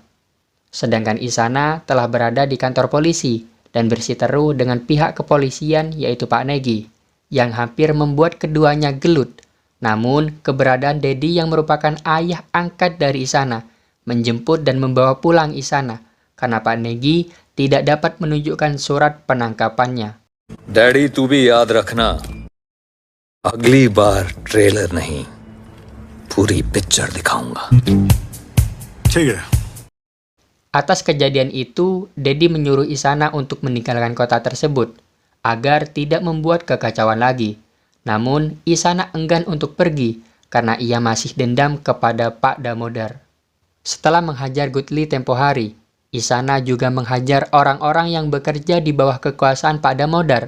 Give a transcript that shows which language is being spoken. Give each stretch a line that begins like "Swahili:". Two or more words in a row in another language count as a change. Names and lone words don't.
Indonesian: Sedangkan Isana telah berada di kantor polisi dan bersiteru dengan pihak kepolisian yaitu Pak Negi, yang hampir membuat keduanya gelut. Namun, keberadaan Dedi yang merupakan ayah angkat dari Isana, menjemput dan membawa pulang Isana, karena Pak Negi tidak dapat menunjukkan surat penangkapannya.
Hindi: डैडी तू भी याद रखना अगली बार ट्रेलर नहीं पूरी पिक्चर दिखाऊंगा ठीक है।
Indonesian: Atas kejadian itu, Dedi menyuruh Isana untuk meninggalkan kota tersebut, agar tidak membuat kekacauan lagi. Namun, Isana enggan untuk pergi, karena ia masih dendam kepada Pak Damodar. Setelah menghajar Gutli tempo hari, Isana juga menghajar orang-orang yang bekerja di bawah kekuasaan Pak Damodar.